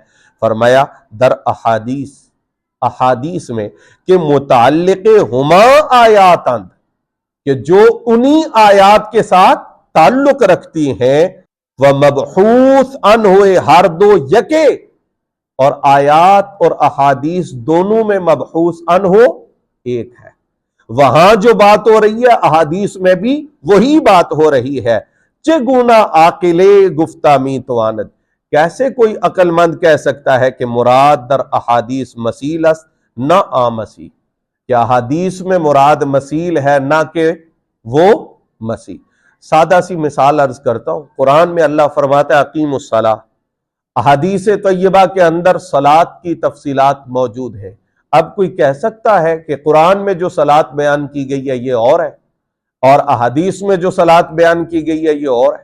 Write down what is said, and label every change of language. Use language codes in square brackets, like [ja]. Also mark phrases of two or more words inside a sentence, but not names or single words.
[ur] فرمایا در احادیث میں کہ [fa] متعلق ہما آیاتاً، [ur] کہ جو انہی آیات کے ساتھ تعلق رکھتی ہیں، [fa] وَمَبْحُوث عنہ ہر دو یکے، [ur] اور آیات اور احادیث دونوں میں مبحوث عنہ ایک ہے، وہاں جو بات ہو رہی ہے احادیث میں بھی وہی بات ہو رہی ہے۔ [fa] چگونا عاقلے گفتہ می تواند، [ur] کیسے کوئی عقل مند کہہ سکتا ہے کہ [fa] مراد در احادیث مسیل است نہ آ مسیح، [ur] کہ احادیث میں مراد مسیل ہے نہ کہ وہ مسیح۔ سادہ سی مثال عرض کرتا ہوں، قرآن میں اللہ فرماتا ہے [ar] اقیم الصلاۃ، [ur] احادیث طیبہ کے اندر صلاۃ کی تفصیلات موجود ہیں۔ اب کوئی کہہ سکتا ہے کہ قرآن میں جو صلاۃ بیان کی گئی ہے یہ اور ہے اور احادیث میں جو صلاۃ بیان کی گئی ہے یہ اور ہے؟